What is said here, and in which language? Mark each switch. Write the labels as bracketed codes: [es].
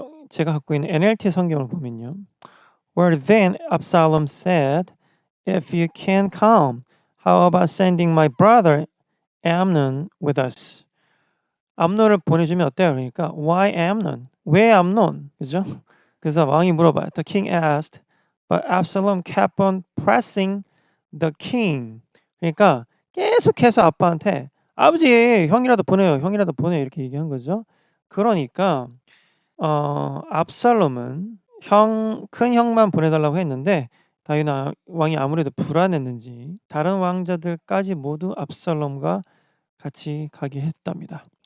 [ko] 제가 갖고 있는 NLT 성경을 보면요. [en] Where then Absalom said, If you can't come, how about sending my brother Amnon with us? [ko] 암논을 보내주면 어때요? 그러니까 [en] Why Amnon? [ko] 왜 암논? 그죠? 그래서 왕이 물어봐요. [en] The king asked, but Absalom kept on pressing the king. [ko] 그러니까 계속해서 아빠한테 아버지 형이라도 보내요. 형이라도 보내요. 이렇게 얘기한 거죠. 그러니까 압살롬은 큰 형만 보내달라고 했는데 다윗 왕이 아무래도 불안했는지 다른 왕자들까지 모두 압살롬과 같이 가게 했답니다.